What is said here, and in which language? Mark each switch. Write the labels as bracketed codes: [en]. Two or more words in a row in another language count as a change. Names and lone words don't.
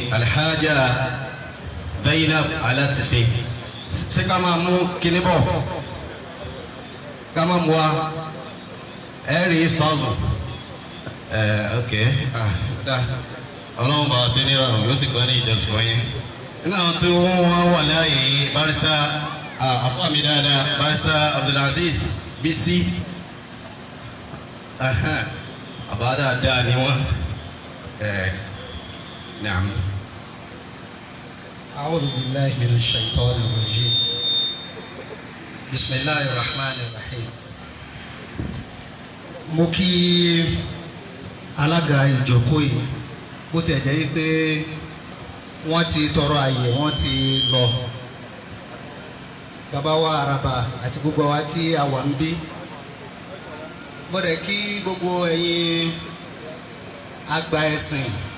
[yo] Alhaja Zainab Alatiṣe ṣé ká máa mú kíní bọ̀ ká máa mú wa ẹ rí sọ́ọ̀bù ok Ọlọ́run bá a ṣe ní ìrọ̀rùn yóò sì gbọ́ ní ìjọsìn fún yín. Nígbà tí wọ́n wà láàyè barisa àfọ̀mí dáadáa barisa Abdulaziz Bisi àbá dáadáa ni wọ́n. [ar] نعم. أعوذ بالله من الشيطان الرجيم. بسم الله الرحمن الرحيم. [yo] mo kí alága ìjókòó yìí bó tiẹ̀ jẹ́ wípé wọ́n ti tọrọ àyè wọ́n ti lọ bàbá wa Àràbà àti gbogbo wa tí a wà ń bí mo dẹ̀ kí gbogbo ẹ̀yin àgbà ẹ̀sìn